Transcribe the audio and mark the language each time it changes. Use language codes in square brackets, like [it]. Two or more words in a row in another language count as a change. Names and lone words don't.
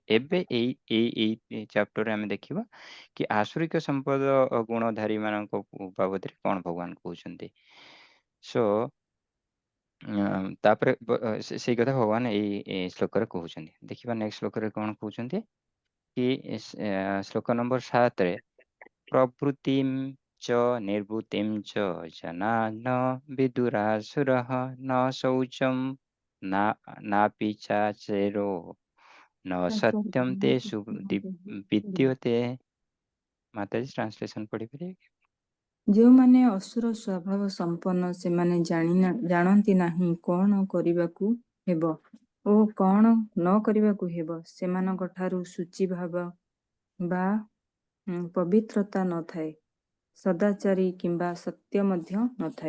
[or] ଏବେ ଏଇ ଚାପ୍ଟରରେ ଆମେ ଦେଖିବା କି ଆସୁରିକ ସମ୍ପଦ ଗୁଣଧାରୀ ମାନଙ୍କ ବାବଦରେ କ'ଣ ଭଗବାନ କହୁଛନ୍ତି। ସୋ ତାପରେ ସେଇ କଥା ଭଗବାନ ଏଇ ଶ୍ଲୋକରେ କହୁଛନ୍ତି। ଦେଖିବା ନେକ୍ସଟ ଶ୍ଲୋକରେ କ'ଣ କହୁଛନ୍ତି କି ଶ୍ଲୋକ ନମ୍ବର 7ରେ [sa] ପ୍ରବୃତ୍ତିଂ च निर्वृत्तिं च जनान विदुरासुरः न शौचं नापि चाचेरो न सत्यं तेषु विद्यते। [hi] माताजी ट्रांसलेशन पढ़िପାରିए। [or] ଯେଉଁମାନେ ଅସୁର ସ୍ୱଭାବ ସମ୍ପନ୍ନ ସେମାନେ ଜାଣନ୍ତି ନାହିଁ କ'ଣ କରିବାକୁ ହେବ ଓ କ'ଣ ନ କରିବାକୁ ହେବ। ସେମାନଙ୍କ ଠାରୁ ସୂଚୀ ଭାବ ବା ପବିତ୍ରତା ନଥାଏ, ସଦାଚାରୀ କିମ୍ବା ସତ୍ୟ ମଧ୍ୟ ନଥାଏ।